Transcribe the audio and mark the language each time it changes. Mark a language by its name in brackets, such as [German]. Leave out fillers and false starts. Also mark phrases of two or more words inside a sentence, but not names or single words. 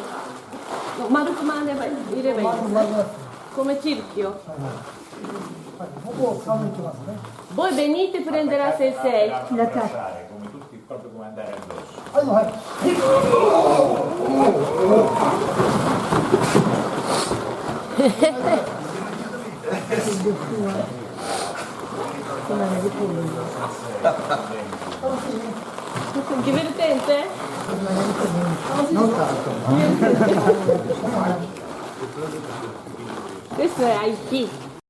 [Italian] No, Marukmane come cerchio. [Japanese] ここを掴んでいきますね [Italian] Voi venite a prendere a sensei. Come tutti, proprio come andare addosso. [Japanese] はいはい楽しいね [Italian] Divertente? Questo è Aikido.